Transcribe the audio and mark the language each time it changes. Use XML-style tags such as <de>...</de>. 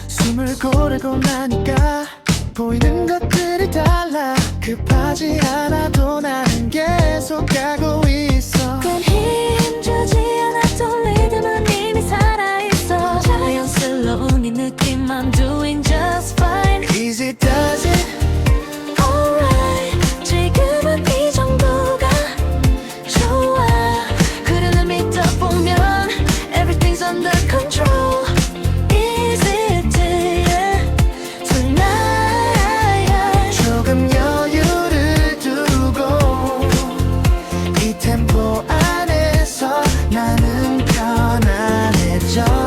<ko>숨을 고르고 나니까 보이는 것들이 달라 급하지 않아도 나는 계속 가고 있어 괜히 힘주지 않아도 리듬은 이미 살아있어 자연스러운 이 느낌</ko> <en>I'm doing just fine Easy does it Alright</en> <ko>지금은 이 정도가 좋아 흐르는 믿다 보면</ko> <en>Everything's under control Easy to you tonight</en> <ko>조금 여유를 두고 이 템포 안에서 나는 편안해져</ko>